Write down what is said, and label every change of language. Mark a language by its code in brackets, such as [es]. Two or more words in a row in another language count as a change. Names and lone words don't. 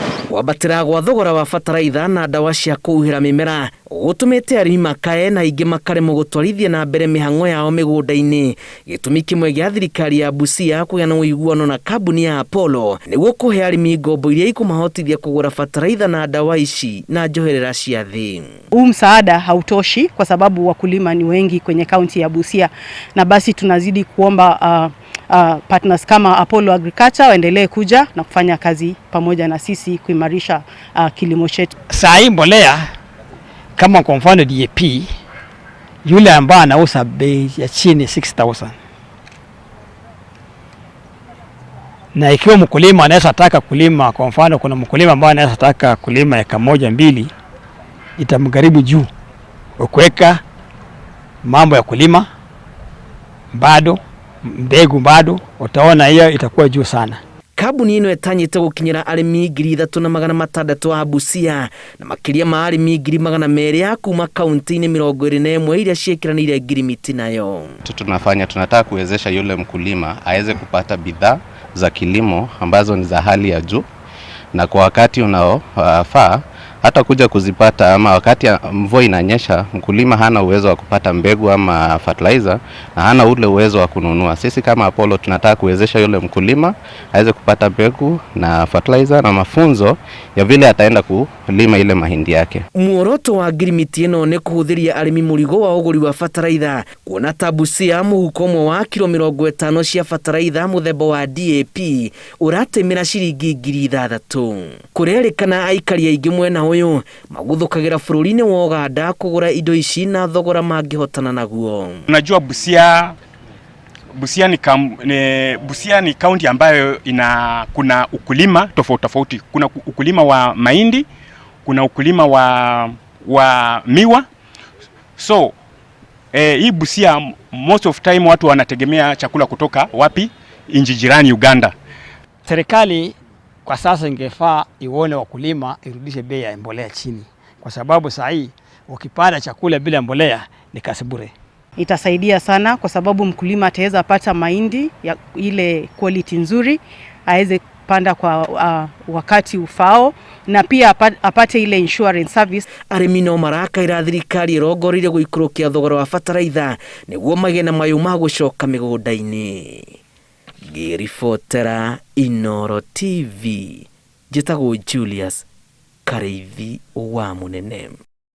[ki] Kwambatĩra gwa thogora wa bataraitha na ndawa cia kũhuhĩra mĩmera gũtũmĩte arĩmi makae na ingĩ makaremwo gũtwarithia na mbere mĩhang'o yao mĩgũnda-inĩ. Gĩtũmi kĩmwe gĩa thirikari ya Busia kũgĩa na ũiguano na kambuni ya Apollo nĩguo kũhe arĩmi ngombo iria ikũmahotithia kũgũra bataraitha na ndawa ici na njoherera cia thĩ. [sw] Huu msaada hautoshi kwa sababu wakulima ni wengi kwenye kaunti ya Busia, na basi tunazidi kuomba partners kama Apollo Agriculture waendelee kuja na kufanya kazi pamoja na sisi kuimarisha kilimo chetu. Saa hii mbolea kama kwa mfano DAP, yule ambaye anauza bei ya chini 6,000, na ikiwa mkulima anaweza taka kulima, kwa mfano kuna mkulima ambaye anaweza taka kulima eka 1-2, itamgharimu juu. Ukiweka mambo ya kulima bado, mbegu bado, utaona hiyo itakuwa juu sana. [ki] Kambuni ino etanyite gukinyira arimi 3,600 a Busia na makiria ma arimi 200,000 kuma kaunti-ini 21 iria ciĩkiranĩire ngirimiti nayo. [sw] Tunataka kuwezesha yule mkulima aweze kupata bidhaa za kilimo ambazo ni za hali ya juu na kwa wakati unaofaa, hata kuja kuzipata, ama wakati mvua inanyesha mkulima hana uwezo wa kupata mbegu ama fertilizer na hana ule uwezo wa kununua. Sisi kama Apollo tunataka kuwezesha yule mkulima aweze kupata mbegu na fertilizer na mafunzo ya vile ataenda kulima ile mahindi yake. [ki] Muoroto wa ngirimiti ino ni kuhuthiria arimi murigo wa uguri wa fertilizer, kuona ta Busia muhuko umwe wa kilo 50 cia fertilizer muthemba wa DAP uratemera ciringi 6,000. Kurerikana aikari aingĩ mwena uyu maguthukagira bururi-ini wa Uganda kugura indo ici na thogora mangihotana naguo. [sw] Unajua Busia ni kaunti ambayo kuna ukulima tofauti. Kuna ukulima wa mahindi, kuna ukulima wa miwa. So hii Busia [en] most of time [sw] watu wanategemea chakula kutoka wapi? Nchi jirani Uganda. Serikali kwa sasa ingefaa ione wakulima irudishe bei ya mbolea chini, kwa sababu saa hii ukipanda chakula bila mbolea ni kazi bure. Itasaidia sana kwa sababu mkulima ataweza pata mahindi ya ile quality nzuri, aweze panda kwa wakati ufao, na pia apate ile [en] insurance service. [ki] Arimi no marakaira thirikari irongorire guikurukia thogora wa bataraitha niguo magĩe na mayũ ma gũcoka mĩgũnda-inĩ. Ngĩribotera Inooro TV, njĩtagwo Julius Kareithi wa Munene.